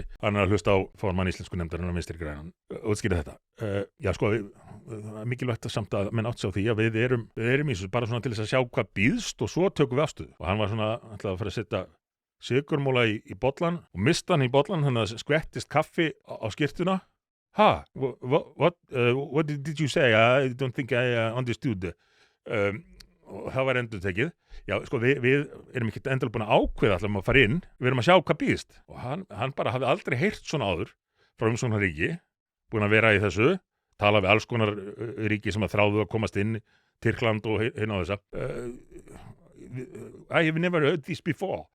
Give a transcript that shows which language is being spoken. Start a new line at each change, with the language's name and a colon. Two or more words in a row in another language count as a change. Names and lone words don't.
Icelandic: Hann að hlusta á formann íslensku nefndarinnar vinstri grænan útskýra þetta. Já, sko, mikilvægt samt að menn átt sig á því að við erum í þessu bara svona til þess að sjá hvað býðst og svo tökum við afstöðu. Og hann var svona ætlaði að fara að setja sykurmóla í bollan og mista hann í bollan þannig að skvettist kaffi á skyrtuna.
English: What did you say? I don't think I understood.
Icelandic: Og það var endurtekið. Já, sko, við erum ekki endilega búin að ákveða allavega að fara inn. Við erum að sjá hvað býðst. Og hann bara hafði aldrei heyrt svona áður frá umsóknarríki, búin að vera í þessu, tala við alls konar ríki sem að þráðu að komast inn, Tyrkland og hinn á þessa.
English: I have never heard this before.